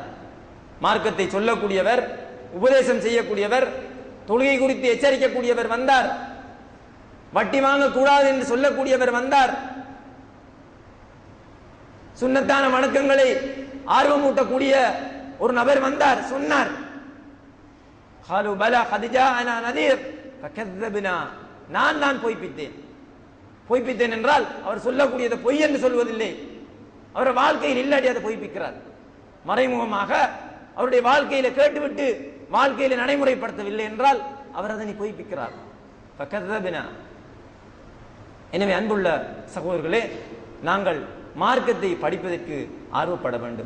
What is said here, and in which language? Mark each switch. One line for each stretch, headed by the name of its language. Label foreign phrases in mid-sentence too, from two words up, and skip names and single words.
Tamil: மார்க்கத்தை சொல்லக்கூடியவர், உபதேசம் செய்யக்கூடியவர், தொழுகை குறித்து எச்சரிக்கக்கூடியவர் வந்தார். வட்டி வாங்க கூடாது என்று சொல்லக்கூடியவர் வந்தார். சுன்னத்தான வணக்கங்களை ஆர்வமூட்டக்கூடிய ஒரு நபர் வந்தார், சொன்னார்.
Arabic: قالوا بلى قد جاءنا نذير فكذبنا.
Tamil: நான் தான் பொய்ப்பித்தேன் என்றால் அவர் சொல்லக்கூடியதை பொய் என்று சொல்வதில்லை, அவர் வாழ்க்கையில் இல்லாட்டி அதை பொய்ப்பிக்கிறார். மறைமுகமாக அவருடைய வாழ்க்கையில கேட்டுவிட்டு வாழ்க்கையில நடைமுறைப்படுத்தவில்லை என்றால் அவர் அதனை பொய்ப்பிக்கிறார். எனவே அன்புள்ள சகோதரர்களே, நாங்கள் மார்க்கத்தை படிப்பதற்கு ஆர்வப்பட வேண்டும்.